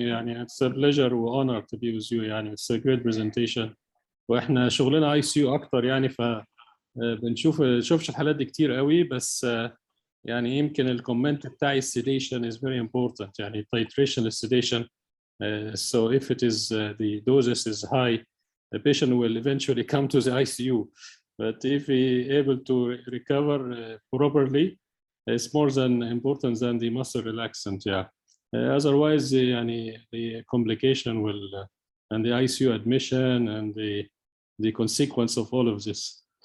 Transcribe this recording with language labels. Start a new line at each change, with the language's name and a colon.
English: يعني it's a pleasure و honor to be with you. يعني it's a great presentation.
Arabic: واحنا شغلنا اي سي يو اكتر يعني، ف بنشوفش الحالات دي كتير قوي، بس يعني يمكن الكومنت بتاعي السيديشن
English: is very important.
Arabic: يعني titration السيديشن.
English: So if it is the doses is high, the patient will eventually come to the ICU. But if he able to recover properly, it's more than important than the muscle relaxant. Yeah. Otherwise, يعني the complication will and the ICU admission and the consequence of all of this.